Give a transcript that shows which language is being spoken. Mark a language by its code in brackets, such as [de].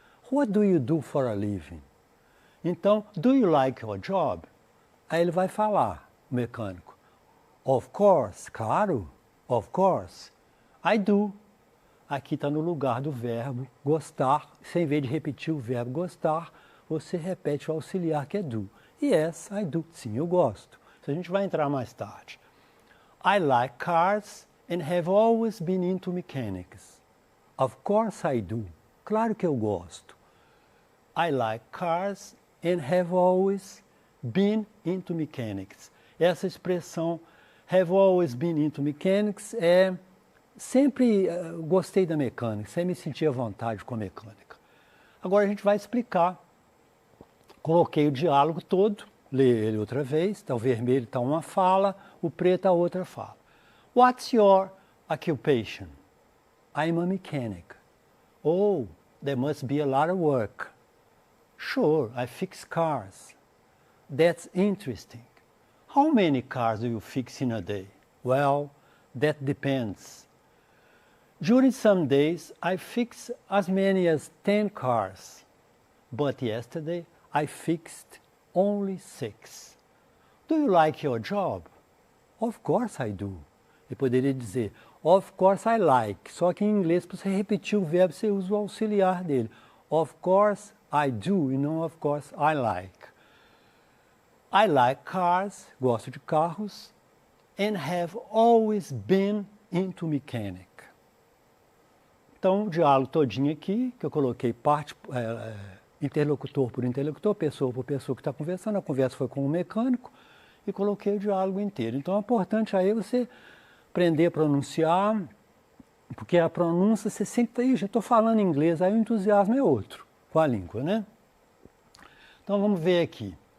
[en] What do you do for a living? Então, do you like your job? [pt] Aí ele vai falar, o mecânico. [en] Of course, [pt] claro, [en] of course. I do. [pt] Aqui está no lugar do verbo gostar. Sem vez de repetir o verbo gostar, você repete o auxiliar que é do. [en] Yes, I do. [pt] Sim, eu gosto. Isso a gente vai entrar mais tarde. [en] I like cars and have always been into mechanics. Of course I do. [pt] Claro que eu gosto. [en] I like cars and have always been into mechanics. [pt] Essa expressão [en] have always been into mechanics [pt] é sempre gostei da mecânica, sempre me senti à vontade com a mecânica. Agora a gente vai explicar. Coloquei o diálogo todo, lê ele outra vez, tá, o vermelho está uma fala, o preto a outra fala. [en] What's your occupation? I'm a mechanic. Oh, there must be a lot of work. Sure, I fix cars. That's interesting. How many cars do you fix in a day? Well, that depends. During some days, I fix as many as 10 cars. But yesterday, I fixed only 6. Do you like your job? Of course I do. [pt] Eu poderia dizer, [en] of course I like. [pt] Só que em inglês, para você repetir o verbo, você usa o auxiliar dele. [en] Of course I do [pt] e não [en] of course I like. I like cars, [pt] gosto de carros, [en] and have always been into mechanic. [pt] Então, o diálogo todinho aqui, que eu coloquei interlocutor por interlocutor, pessoa por pessoa que está conversando, a conversa foi com o mecânico, e coloquei o diálogo inteiro. Então é importante aí você aprender a pronunciar, porque a pronúncia você sempre está, já estou falando inglês, aí o entusiasmo é outro, com a língua, né? Então vamos ver aqui.